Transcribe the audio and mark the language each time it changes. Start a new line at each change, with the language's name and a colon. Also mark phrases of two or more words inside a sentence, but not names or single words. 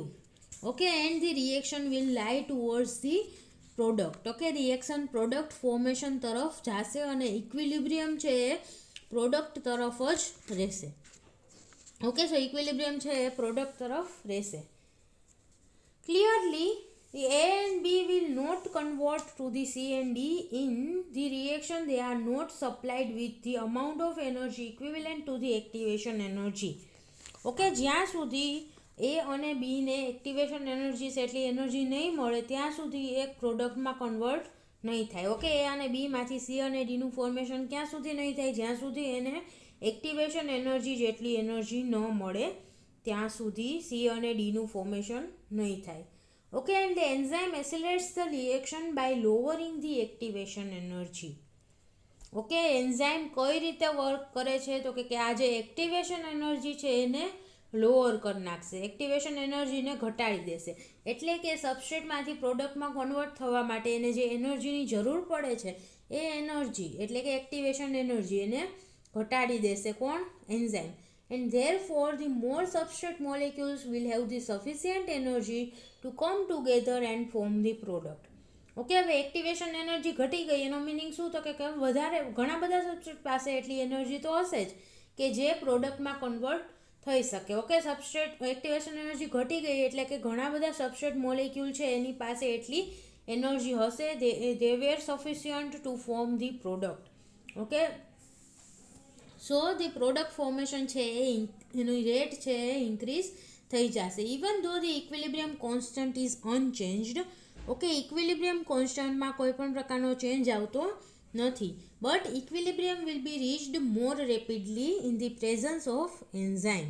English: Okay, and the reaction will lie towards the product.
Gujarati: ઓકે,
English: reaction product formation
Gujarati: તરફ જશે અને ઇક્વિલિબ્રિયમ છે એ પ્રોડક્ટ તરફ જ રહેશે.
English: Okay, so equilibrium
Gujarati: છે એ પ્રોડક્ટ તરફ રહેશે.
English: ક્લિયરલી the A and B will not convert to the C and D in the reaction. They are not supplied with the amount of energy equivalent to the activation energy.
Gujarati: ઓકે, જ્યાં સુધી A અને B ને
English: activation energy
Gujarati: છે એટલી એનર્જી નહીં મળે ત્યાં સુધી એક પ્રોડક્ટમાં કન્વર્ટ નહીં થાય. ઓકે, A અને B માંથી C અને D નું ફોર્મેશન ક્યાં સુધી નહીં થાય? જ્યાં સુધી એને
English: activation energy
Gujarati: જેટલી એનર્જી ન મળે ત્યાં સુધી C અને D નું ફોર્મેશન નહીં થાય.
English: Okay, and the enzyme accelerates the reaction by lowering the activation energy.
Gujarati: ઓકે, એન્ઝાઇમ કઈ રીતે વર્ક કરે છે? તો કે આ જે
English: activation energy
Gujarati: છે એને લોઅર કરી નાખશે,
English: activation energyને
Gujarati: ઘટાડી દેશે. એટલે કે સબસ્ટ્રેટમાંથી પ્રોડક્ટમાં કન્વર્ટ થવા માટે એને જે એનર્જીની જરૂર પડે છે એ એનર્જી એટલે કે
English: activation energy
Gujarati: એને ઘટાડી દેશે. કોણ? એન્ઝાઇમ.
English: And therefore the more substrate molecules will have the sufficient energy to come together and form the product.
Gujarati: ઓકે, હવે
English: activation energy
Gujarati: ઘટી ગઈ એનો મિનિંગ શું? તો કે વધારે ઘણા બધા સબસ્ટ્રેટ પાસે એટલી એનર્જી તો હશે જ કે જે પ્રોડક્ટમાં કન્વર્ટ થઈ શકે.
English: Okay, substrate activation energy
Gujarati: ઘટી ગઈ એટલે કે ઘણા બધા
English: substrate molecule
Gujarati: છે એની પાસે એટલી એનર્જી હશે,
English: they were sufficient to form the product. Okay, so the product formation
Gujarati: છે એની રેટ છે એ ઇન્ક્રીઝ થઈ જશે.
English: Even though the equilibrium constant is unchanged. Okay, equilibrium constantમાં
Gujarati: કોઈ પણ પ્રકારનો ચેન્જ આવતો નથી.
English: But equilibrium will be reached more rapidly in the presence of enzyme.